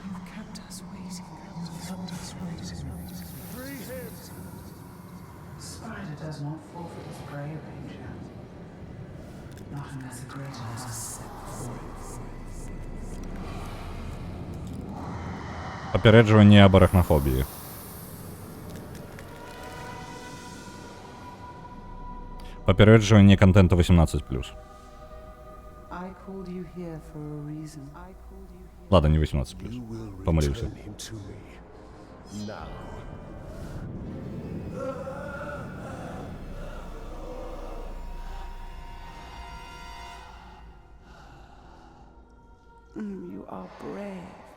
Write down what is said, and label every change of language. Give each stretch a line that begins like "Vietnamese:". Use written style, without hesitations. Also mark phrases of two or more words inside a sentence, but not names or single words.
English: You've kept us waiting. Free him! Spider does not forfeit his prey, Ranger. Not unless a greater has set before it.
Belarusian: Папярэджванне аб арахнафобіі. Папярэджванне контенту 18+.
English: I called you here for a reason.
Russian: Ладно, не 18+.
English: You will
Russian: Помолился.
English: return him to me. Now. You are brave.